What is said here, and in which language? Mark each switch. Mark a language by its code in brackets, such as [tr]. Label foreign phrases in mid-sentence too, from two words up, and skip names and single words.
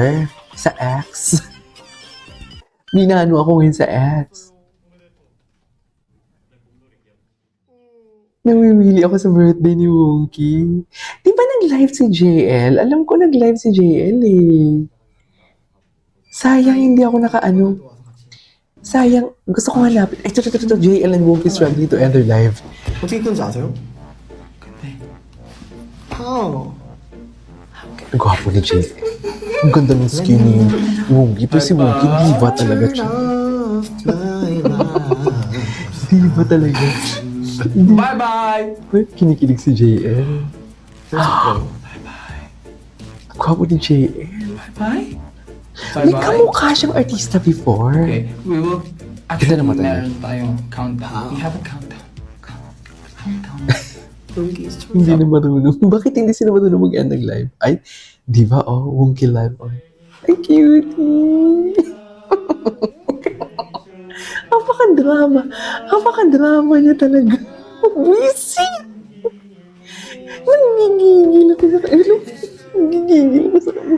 [tl] Sa X. Minano ako ngayon sa X. Nawiwili ako sa birthday ni Wonky. Di ba nag-live si JL? Alam ko nag-live si JL eh. Sayang hindi ako nakaano. [ko] 또 와서 같이. [tl] Sayang. Gusto ko hanapin. Ito. [en] JL and Wonky struggling to end their live. [ko] 어떻게 끊는지 아세요? [en] How? [tl] Ang gwapo ni JL. Ang ganda ng skin ni Wonky. Pero si Wonky, diva talaga siya. Diva talaga. [en] Bye-bye! [tl] Uy, kinikilig si JL. Ang gwapo ni JL. [en] Bye? [tl] May kamukha siyang artista before. [en] Okay, we will [tl] Ganda [en] actually [tl] naman talaga. meron tayong [en] countdown. We have a countdown. Countdown. [ko] 여기 시청자. [tl] Hindi na marunong. Bakit hindi sila marunong mag-end ng live? Ay, di ba? Oh, Wonky live. Oh. Ay, cutie! Apaka-drama. Apaka-drama niya talaga. Wisit! Nanggigigil ako sa kanya. Nanggigigil ako sa kanya.